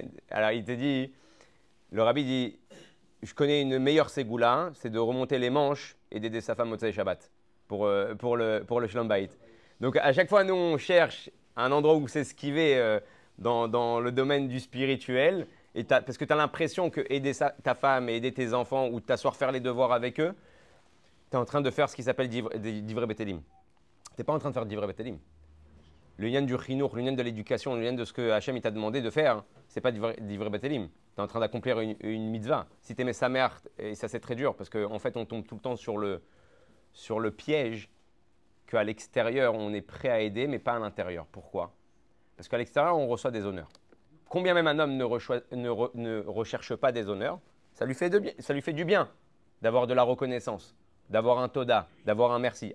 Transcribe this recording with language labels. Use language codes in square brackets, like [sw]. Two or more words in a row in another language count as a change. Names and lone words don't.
[fr] Alors, il te dit, le rabbi dit, je connais une meilleure ségoula, hein, c'est de remonter les manches et d'aider sa femme au [he] מוצאי שבת [fr] pour le [he] שלום בית. [fr] Donc, à chaque fois, nous, on cherche un endroit où s'esquiver dans le domaine du spirituel, parce que tu as l'impression que aider ta femme et aider tes enfants ou t'asseoir faire les devoirs avec eux, tu es en train de faire ce qui s'appelle [he] דברי בטלים. [fr] Tu n'es pas en train de faire [he] דברי בטלים. [fr] Le lien du chinour, le lien de l'éducation, le lien de ce que Hachem t'a demandé de faire, c'est pas [he] דברי בטלים. [fr] Tu es en train d'accomplir une mitzvah. Si tu aimais sa mère, et ça c'est très dur, parce qu'en fait on tombe tout le temps sur le piège qu'à l'extérieur on est prêt à aider, mais pas à l'intérieur. Pourquoi? Parce qu'à l'extérieur on reçoit des honneurs. Combien même un homme ne recherche pas des honneurs, ça lui fait du bien d'avoir de la reconnaissance, d'avoir un toda, d'avoir un merci.